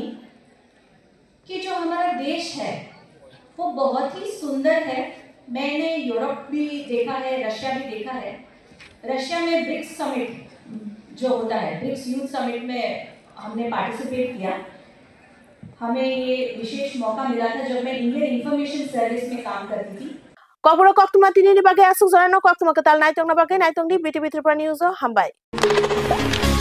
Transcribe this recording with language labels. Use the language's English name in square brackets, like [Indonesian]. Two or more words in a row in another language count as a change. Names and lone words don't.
[Hindi] कि जो हमारा देश है वो बहुत ही सुंदर है मैंने यूरोप भी देखा है रशिया भी देखा है रशिया में ब्रिक्स समिट जो होता है ब्रिक्स यूथ समिट में हमने पार्टिसिपेट किया हमें ये विशेष मौका मिला था जब मैं इंडियन इंफॉर्मेशन सर्विस में काम करती थी [Kok Borok] Kobro Koktuma Tini Bagai Asuk Zarano Koktuma Katal Naitong Nabagai Naitong di BTV Tripura News Hambai